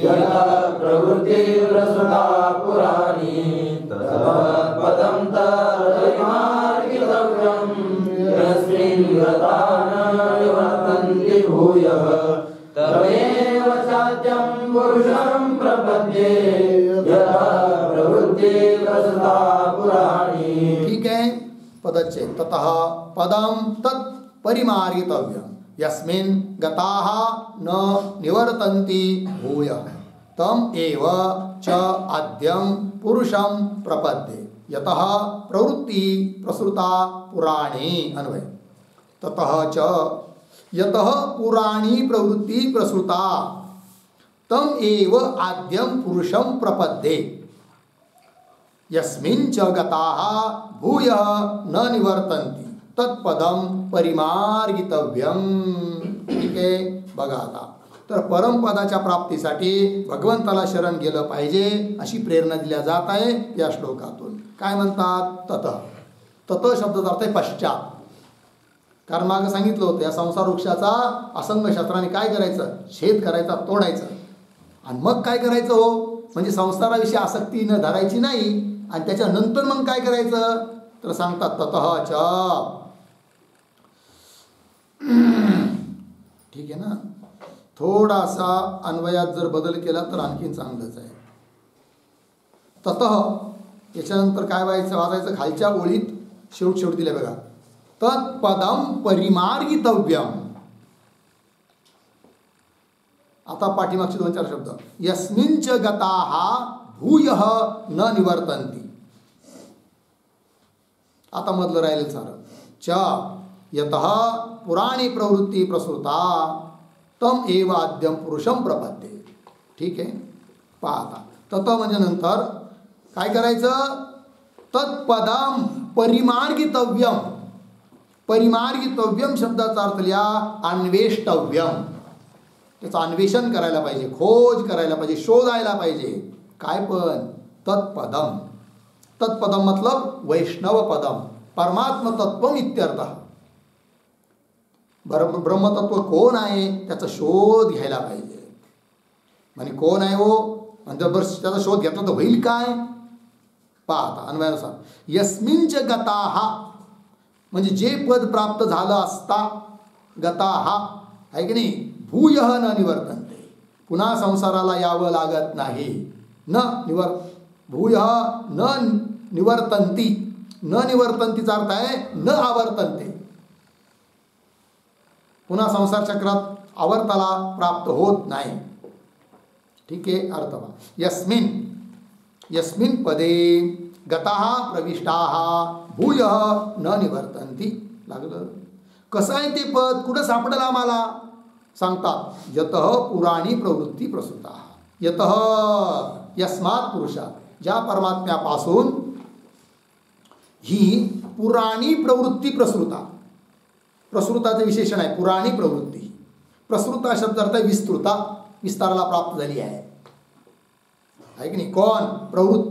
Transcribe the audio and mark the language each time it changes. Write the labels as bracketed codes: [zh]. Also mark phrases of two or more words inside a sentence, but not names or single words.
[sa] पदं तत्परिमार्गितव्यं यस्मिन् गता न निवर्तन्ति भूयः तमेव चाद्यं पुरुषं प्रपद्ये यतः प्रवृत्ति प्रसृता पुराणी. [hi] ठीक है, [sa] पदच्छेद. ततः पदं तत् परिमार्गितव्यं यस्मिन् गताः न निवर्तन्ति भूयः तम एव च आद्यं पुरुषं प्रपद्ये यतः प्रवृत्ति प्रसृता पुराणी. अन्वय. ततः च यतः पुराणी प्रवृत्ति प्रसृता तम एव आद्यं पुरुषं प्रपद्ये यस्मिन् च गताः भूयः न निवर्तन्ति तत्पदं परिमार्गितव्यम. [mr] ठीक आहे, बघा आता. तर परमपदाच्या प्राप्तीसाठी भगवंताला शरण गेलं पाहिजे अशी प्रेरणा दिल्या जात आहे या श्लोकातून. काय म्हणतात? [sa] ततः. [mr] ततः शब्दाचा अर्थ आहे पश्चात. कारण मागं सांगितलं होतं या संसार वृक्षाचा असंग शस्त्राने काय करायचं? छेद करायचा, तोडायचं. आणि मग काय करायचं हो? म्हणजे संसाराविषयी आसक्ती न धरायची नाही. आणि त्याच्यानंतर मग काय करायचं? तर सांगतात [sa] ततः च. [mr] ठीक आहे ना. थोडासा अन्वयात जर बदल केला तर आणखीन चांगलंच आहे. ततः याच्यानंतर काय वाचायचं? खालच्या ओळीत शेवट दिल्या बघा. [sa] तत्पदम परिमार्गितव्यम. [mr] आता पाठीमागचे 2-4 शब्द. [sa] यस्मिंच गताः भूयः न निवर्तन्ति. [mr] आता मधलं राहिलं सारं. [sa] च यतः पुराणी प्रवृत्ती प्रसृता तम एव आद्यं पुरुषं प्रपद्ये. [mr] ठीक आहे, पहा आता. तत म्हणजे नंतर काय करायचं? [sa] तत्पदम परिमार्गितव्यम. [mr] परिमार्गितव्यम शब्दाचा अर्थ लिहा अन्वेष्टव्यम. त्याचं अन्वेषण करायला पाहिजे, खोज करायला पाहिजे, शोधायला पाहिजे. काय पण? [sa] तत्पदम. तत्पदम मतलब वैष्णव पदम, परमात्म तत्वम इत्यर्थ. [mr] ब्रह्मतत्व कोण आहे त्याचा शोध घ्यायला पाहिजे. म्हणजे कोण आहे हो? म्हणजे त्याचा शोध घेतला तर होईल काय? पाहता अन्वयानुसार. [sa] यस्मिंच गताः [mr] म्हणजे जे पद प्राप्त झालं असता, गताः आहे की नाही, [sa] भूयः न निवर्तन्ते, [mr] पुन्हा संसाराला यावं लागत नाही. [sa] न भूयः न निवर्तन्ति. [mr] न निवर्तन्तीचा अर्थ आहे [sa] न आवर्तन्ते, [mr] पुन्हा संसार चक्रात आवर्ताला प्राप्त होत नाही. ठीक आहे, अर्थ. [sa] यस्मिन् पदे गताः प्रविष्टाः भूयः न निवर्तन्ति. [mr] लागलं. कसं आहे ते पद? कुठं सापडलं आम्हाला? सांगतात [sa] यतः पुराणी प्रवृत्ती प्रसृता. यतः यस्मात् पुरुषात, [mr] ज्या परमात्म्यापासून ही [sa] पुराणी प्रवृत्ती प्रसृता, [mr] प्रसृताचं विशेषण आहे [sa] पुराणी प्रवृत्ती. [mr] प्रसृता शब्द अर्थ विस्तृता, विस्ताराला प्राप्त झाली आहे की नाही. कोण? प्रवृत्ती.